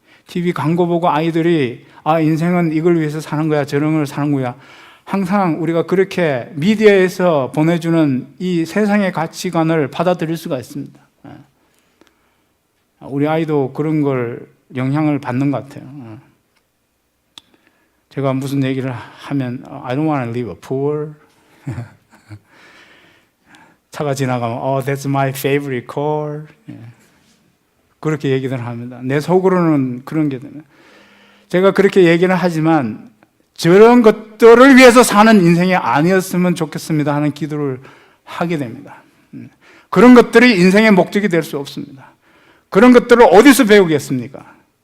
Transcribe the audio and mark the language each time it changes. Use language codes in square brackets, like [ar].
[ko] TV 광고 보고 아이들이 인생은 이걸 위해서 사는 거야, 저런 걸 사는 거야. 항상 우리가 그렇게 미디어에서 보내주는 이 세상의 가치관을 받아들일 수가 있습니다. 우리 아이도 그런 걸 영향을 받는 것 같아요. 제가 무슨 얘기를 하면 [en] I don't want to live poor. [ko] 차가 지나가면 [en] that's my favorite car. [ko] 그렇게 얘기를 합니다. 내 속으로는 그런 게 되네. 제가 그렇게 얘기를 하지만 저런 것들을 위해서 사는 인생이 아니었으면 좋겠습니다 하는 기도를 하게 됩니다. 그런 것들이 인생의 목적이 될 수 없습니다. 그런 것들을 어디서 배우겠습니까?